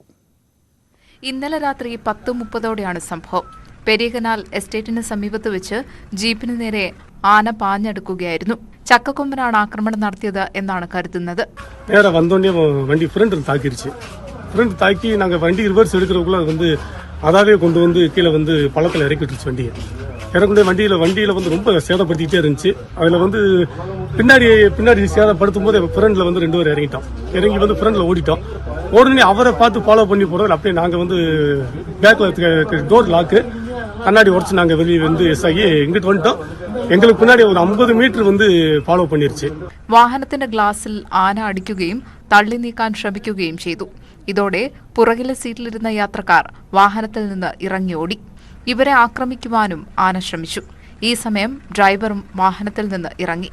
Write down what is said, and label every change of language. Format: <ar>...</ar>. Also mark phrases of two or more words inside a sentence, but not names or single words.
<ml>ഇന്നലെ രാത്രി 10:30ഓടെയാണ് സംഭവം. പെരിയ കനാൽ എസ്റ്റേറ്റിന് സമീപത്ത് വെച്ച് ജീപ്പിന് നേരെ ആന പാഞ്ഞെടുക്കുകയായിരുന്നു. ചക്കക്കൊമ്പനാണ് ആക്രമണം നടത്തിയത് എന്നാണ് കരുതുന്നത്.</ml> <ta>நேரே வந்தொண்டே வண்டி ஃப்ரண்ட் தாக்கி நாங்க வண்டி ரிவர்ஸ் எடுக்கிறதுக்குள்ள அதாவே கொண்டு வந்து கீழே பள்ளத்தில் இறக்கி விட்டுருச்சு. இறக்குண்டே வண்டியில ரொம்ப சேதப்படுத்திட்டே இருந்துச்சு. அதுல பின்னாடி சேதப்படுத்தும் போது ஃப்ரண்ட்ல 2 பேர் இறங்கி ஃப்ரண்ட்ல ஓடிட்டோம். உடனே அவரை பார்த்து ஃபாலோ பண்ணி போறோம். அப்படியே நாங்க பேக்ல</ta> <en>door lock</en> <ta>கண்ணாடி உடச்சு நாங்க வெளியே எஸ் ஆகி இங்கிட்டு வந்துட்டோம். எங்களுக்கு பின்னாடி ஒரு 50 மீட்டർ ഫോളോ பண்ணிருச்சு.</ta> <ml>വാഹനത്തിന്റെ ഗ്ലാസിൽ ആന അടിക്കുകയും തള്ളി നീക്കാൻ ശ്രമിക്കുകയും ചെയ്തു. ഇതോടെ പുറകിലെ സീറ്റിലിരുന്ന യാത്രക്കാർ വാഹനത്തിൽ നിന്ന് ഇറങ്ങി ഓടി. ഇവരെ ആക്രമിക്കുവാനും ആന ശ്രമിച്ചു. ഈ സമയം ഡ്രൈവറും വാഹനത്തിൽ നിന്ന് ഇറങ്ങി.</ml>